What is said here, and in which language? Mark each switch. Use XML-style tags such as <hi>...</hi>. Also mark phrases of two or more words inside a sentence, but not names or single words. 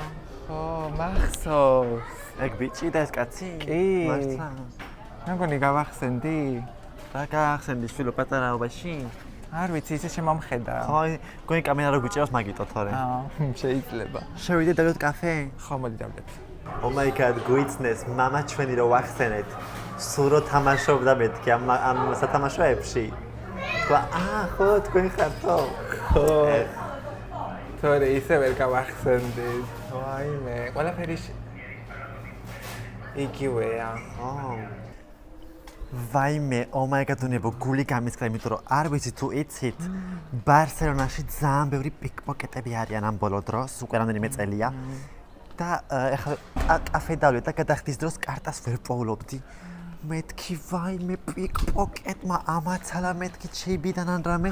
<ka>ხო, მახსოვს. ეგ ბიჭი და ეს კაცი? კი. მართლა. მე მგონი გავახსენდი. რა გაახსენდი შვილო პატარაობაში? არ ვიცი, ისე შემომხედა. ხო, გონი კამერა რო გიჭირავს მაგიტო თორე. შეიძლება. შევიდე დავიდეთ კაფე? ხო, მოდი დავდეთ.</ka> <en>Oh my god,</en> <ka>გვიცნეს მამა ჩვენი რო ვახსენეთ. სულ რო თამაშობდა მეთქი ამ სათამაშოებში. თქვა, ხო, თქვენ ხართო? ხო. თორე ისე ვერ გავახსენდი. ვაიმე, ყველაფერი იგივეა. ვაიმე,</ka> <en>oh my god,</en> <ka>უნებო გული გამისკრა, იმიტომ რომ არ ვიცი თუ იცით, ბარსელონაში ძალიან ბევრი პიკპოკეტები არიან ამ ბოლო დროს, უკვე რამდენიმე წელია. და ეხლა კაფე დავიდე და გადახდის დროს კარტას ვერ პოვლობდი. მეთქი ვაიმე პიკპოკეტმა ამაცალა მეთქი ჩეიბიდან ან რამე.</ka>